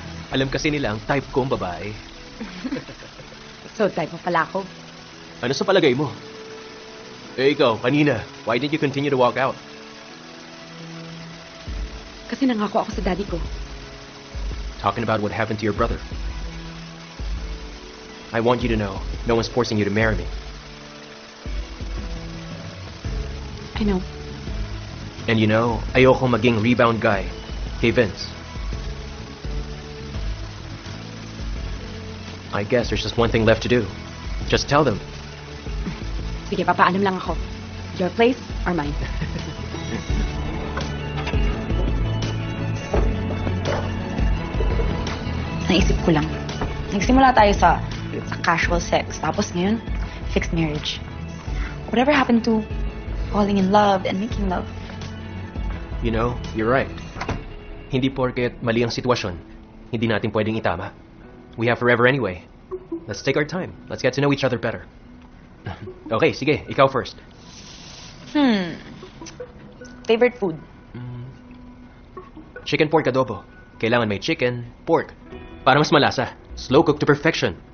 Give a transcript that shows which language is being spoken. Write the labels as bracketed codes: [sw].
[tl] Alam kasi nila ang type kong babae. So, type mo pala ako. Ano sa palagay mo? Eh ikaw, kanina, [en] why did you continue to walk out? [tl] Kasi nangako ako sa daddy ko. [en] Talking about what happened to your brother. I want you to know, no one's forcing you to marry me. I know. And you know, [tl] ayoko maging [en] rebound guy kay Vince. I guess there's just one thing left to do. Just tell them. [tl] Sige, papaalam lang ako. [en] Your place or mine? [tl] Naisip ko lang. Nagsimula tayo sa casual sex. Tapos ngayon, fixed marriage. [en] Whatever happened to falling in love and making love? You know, you're right. [tl] Hindi porket mali ang sitwasyon, hindi natin pwedeng itama. [en] We have forever anyway. Let's take our time. Let's get to know each other better. [tl] Okay, sige, ikaw first. [en] Favorite food? [tl] Chicken pork adobo. Kailangan may chicken, pork. Para mas malasa. [en] Slow cook to perfection.